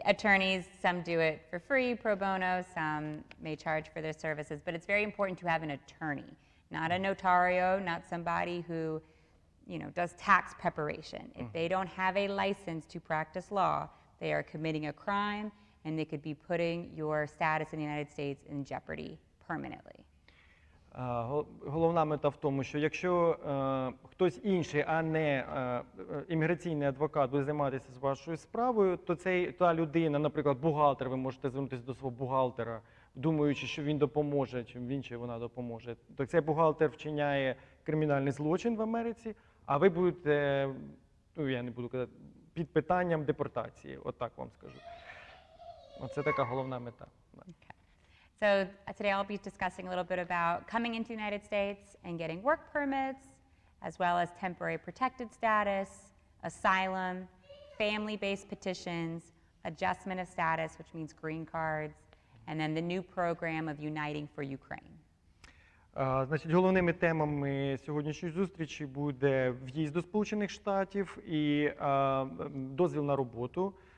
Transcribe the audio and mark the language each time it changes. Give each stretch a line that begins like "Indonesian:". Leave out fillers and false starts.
English: Attorneys, some do it for free, pro bono, some may charge for their services, but it's very important to have an attorney, not a notario, not somebody who, does tax preparation. If they don't have a license to practice law, they are committing a crime, and they could be putting your status in the United States in jeopardy permanently.
Ukrainian: Головна мета в тому, що якщо хтось інший, а не імміграційний адвокат буде займатися з вашою справою, то та людина, наприклад, бухгалтер, ви можете звернутися до свого бухгалтера, думаючи, що він допоможе, чи він чи вона допоможе. То цей бухгалтер вчиняє кримінальний злочин в Америці, а ви будете, я не буду казати, під питанням депортації, отак вам скажу. Оце така головна мета.
English: So today I'll be discussing a little bit about coming into the United States and getting work permits, as well as temporary protected status, asylum, family-based petitions, adjustment of status, which means green cards, and then the new program of Uniting for Ukraine.
Ukrainian: Значить, головними темами сьогоднішньої зустрічі буде в'їзд до Сполучених Штатів і дозвіл на роботу.